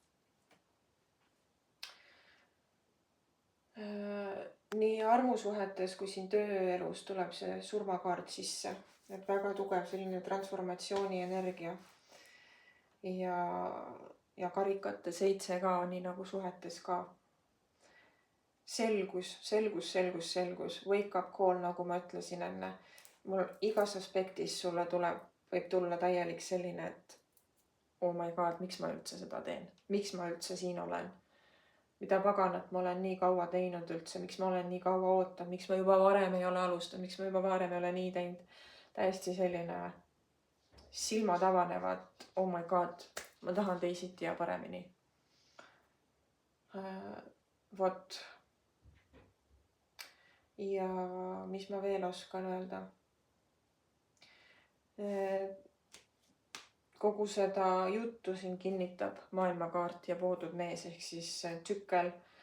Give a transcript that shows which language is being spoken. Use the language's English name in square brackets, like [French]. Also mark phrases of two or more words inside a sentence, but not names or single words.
[Estonian] Nii armusuhetes kui siin tööelus tuleb see surmakaart sisse, et väga tugev selline transformatsiooni energia. Ja karikate 7 ka, nii nagu suhetes ka. Selgus, [English] wake up call, [Estonian] nagu ma ütlesin enne. Mul igas aspektis sulle võib tulla täielik selline, et [English] oh my god, [Estonian] miks ma üldse seda teen? Miks ma üldse siin olen? Mida paganat ma olen nii kaua teinud üldse? Miks ma olen nii kaua ootanud? Miks ma juba varem ei ole alustanud? Miks ma juba varem ei ole nii teinud? Täiesti selline silmad avanevad, [English] oh my god, [Estonian] ma tahan teisiti ja paremini. Vot. Ja mis ma veel oskan öelda? Kogu seda juttu siin kinnitab maailmakaart ja voodud mees ehk siis tsükkel.